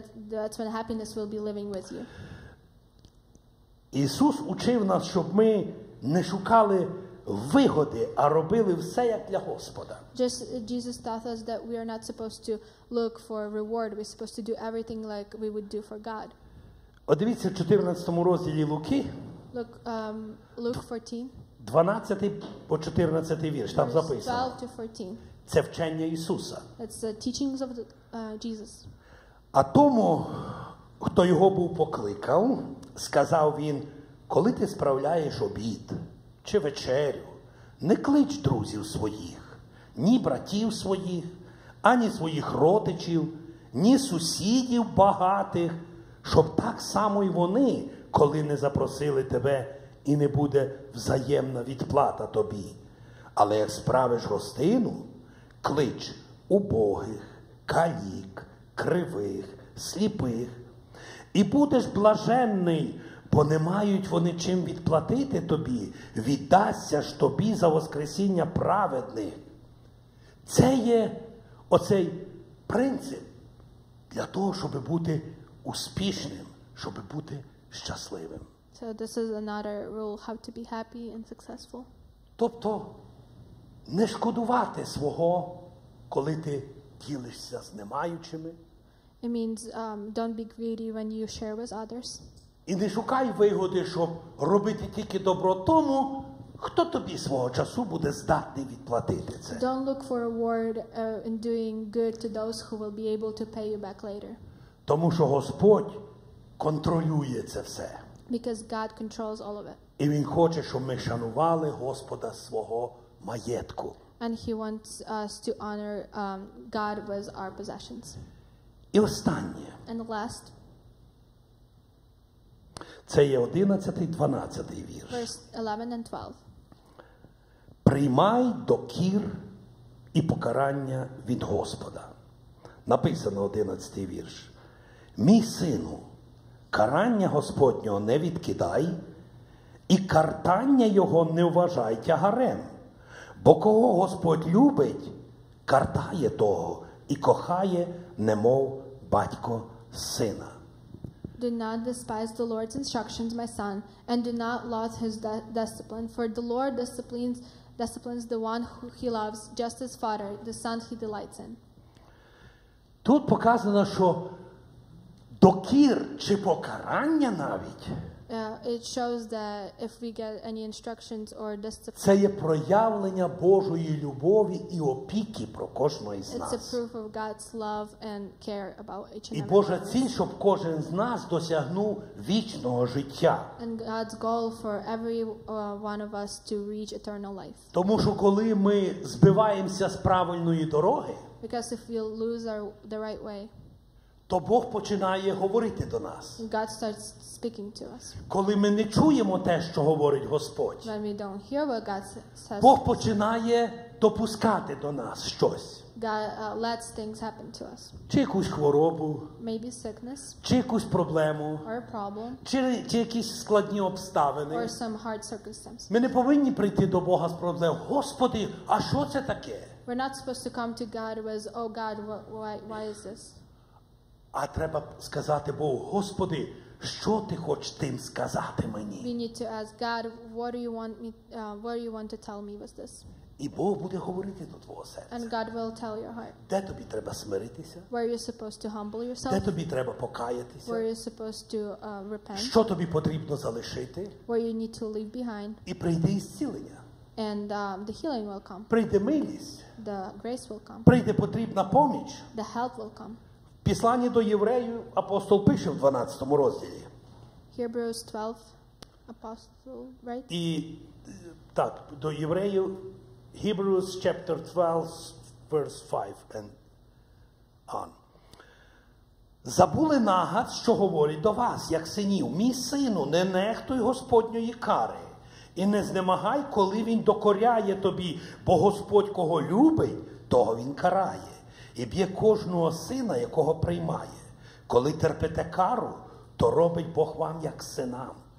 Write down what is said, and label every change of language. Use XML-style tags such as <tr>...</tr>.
<en>that's when happiness will be living with you.</en> <uk>Ісус учив нас, щоб ми не шукали вигоди, а робили все як для Господа.</uk> <en>Jesus taught us that we are not supposed to look for reward. We're supposed to do everything like we would do for God.</en> <uk>От дивіться в 14 розділі Луки,</uk> <en>Look, Luke 14,</en> <uk>12 по 14 вірш, там</uk> <en>Verse</en> <uk>записано.</uk> <en>12 to 14.</en> <uk>Це вчення Ісуса.</uk> <en>It's the teachings of Jesus.</en> <uk>А тому, хто його був покликав, сказав він, коли ти справляєш обід чи вечерю, не клич друзів своїх, ні братів своїх, ані своїх родичів, ні сусідів багатих, щоб так само й вони, коли не запросили тебе, і не буде взаємна відплата тобі. Але як справиш гостину, клич убогих, калік, кривих, сліпих, і будеш блаженний, бо не мають вони чим відплатити тобі, віддасться ж тобі за воскресіння праведних. Це є оцей принцип для того, щоб бути успішним, щоб бути щасливим.</uk> <en>So this is another rule, how to be happy and successful.</en> <uk>Тобто, не шкодувати свого, коли ти ділишся з немаючими.</uk> <en>It means don't be greedy when you share with others.</en> <uk>І не шукай вигоди, щоб робити тільки добро тому, хто тобі свого часу буде здатний відплатити це.</uk> <en>Don't look for a reward in doing good to those who will be able to pay you back later.</en> <uk>Тому що Господь контролює це все.</uk> <en>Because God controls all of it.</en> <uk>І Він хоче, щоб ми шанували Господа свого маєтку.</uk> <en>And He wants us to honor God with our possessions.</en> <uk>І останнє.</uk> <en>And last,</en> <uk>Це є 11-12 вірш.</uk> <en>verse 11 and 12.</en> <uk>Приймай докір і покарання від Господа. Написано 11 вірш. Мій сину, карання Господнього не відкидай, і картання його не вважай тягарем. Бо кого Господь любить, картає того і кохає, немов батько сина.</uk> <en>Do not despise the Lord's instructions, my son, and do not loathe his discipline, for the Lord disciplines the one who he loves, just as father, the son he delights in.</en> <uk>Тут показано, що докір чи покарання навіть</uk> <en>It shows that if we get any instructions or discipline,</en> <uk>це є проявлення Божої любові і опіки про кожного із</uk> <en>it's a</en> <uk>нас.</uk> <en>proof of God's love and care about each and</en> <uk>І</uk> <en>every</en> <uk>Божа</uk> <en>one of us.</en> <uk>ціль, щоб кожен з нас досягнув вічного життя.</uk> <en>And God's goal for every one of us to reach eternal life.</en> <uk>Тому що коли ми збиваємося з правильної дороги,</uk> <en>Because if we lose the right way,</en> <uk>то Бог починає говорити до нас.</uk> <en>God starts speaking to us.</en> <uk>Коли ми не чуємо те, що говорить Господь,</uk> <en>When we don't hear what God says,</en> <uk>Бог починає допускати до нас щось.</uk> <en>God lets things happen to us.</en> <uk>Чи якусь хворобу,</uk> <en>Maybe sickness</en> <uk>чи якусь проблему,</uk> <en>or a problem</en> <uk>чи якісь складні обставини.</uk> <en>or some hard circumstance.</en> <uk>Ми не повинні прийти до Бога з проблем. Господи, а що це таке?</uk> <en>We're not supposed to come to God with, oh God, why is this?</en> <uk>А треба сказати Богу, Господи, що ти хочеш тим сказати</uk> <en>We</en> <uk>мені?</uk> <en>need to ask God, what do you want to tell me with this?</en> <uk>І Бог буде говорити до твого серця.</uk> <en>And God will tell your heart.</en> <uk>Де тобі треба смиритися?</uk> <en>Where you're supposed to humble</en> <uk>Де</uk> <en>yourself,</en> <uk>тобі треба</uk> <en>where</en> <uk>покаятися?</uk> <en>you're supposed to repent,</en> <uk>Що тобі потрібно залишити?</uk> <en>where you need to leave behind,</en> <uk>І прийде ісцілення.</uk> <en>and the healing will come,</en> <uk>Прийде милість.</uk> <en>the grace will come,</en> <uk>Прийде потрібна поміч.</uk> <en>the help will come.</en> <uk>В Післанні до євреїв апостол пише в 12 розділі.</uk> <en>Hebrews 12, apostle, right?</en> <uk>І так, до євреїв</uk> <en>Hebrews chapter 12 verse 5 and on.</en> <uk>Забули нагад, що говорить до вас, як синів. Мій сину, не нехтуй Господньої кари. І не знемагай, коли він докоряє тобі, бо Господь кого любить, того він карає. І б'є кожного сина, якого приймає. Коли терпите кару, то робить Бог вам як синам.</uk>